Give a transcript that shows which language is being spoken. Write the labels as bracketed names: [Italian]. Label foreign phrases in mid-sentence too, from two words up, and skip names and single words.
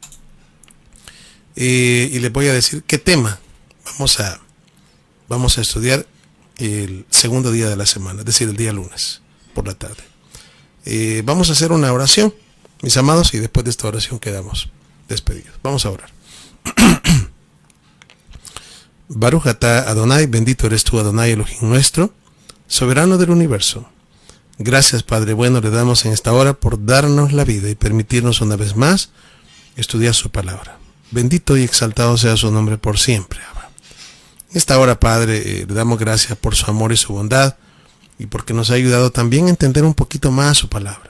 [Spanish] Y les voy a decir qué tema vamos a estudiar el segundo día de la semana, es decir, el día lunes por la tarde. Vamos a hacer una oración, mis amados, y después de esta oración quedamos despedidos. Vamos a orar. [Hebrew] ברוך אתה אדוני, [Spanish] bendito eres tú, Adonai Elohim nuestro, soberano del universo. Gracias, Padre bueno, le damos en esta hora por darnos la vida y permitirnos una vez más estudiar su palabra. Bendito y exaltado sea su nombre por siempre. En esta hora, Padre, le damos gracias por su amor y su bondad, y porque nos ha ayudado también a entender un poquito más su palabra.